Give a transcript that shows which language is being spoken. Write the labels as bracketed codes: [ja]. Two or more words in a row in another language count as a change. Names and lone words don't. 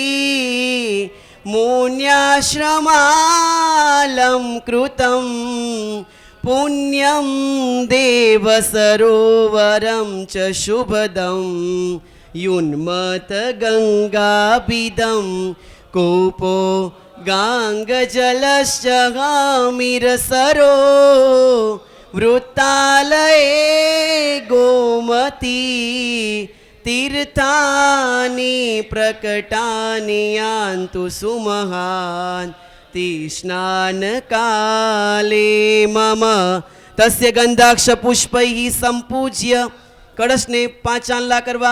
[sa] मुन्याश्रमालं कृतं पुण्यं देवसरोवरं च शुभदं युन्मतगङ्गाभिदं कूपो गाङ्गजलश्च हामिरसरो વૃત્તાલયે गोमती तीर्थानी प्रकटानी यान्तु सुमहान स्नान काले मम तस्य गंधाक्ष पुष्पै संपूज्य [gu] કળશને 5 ચાંદલા કરવા.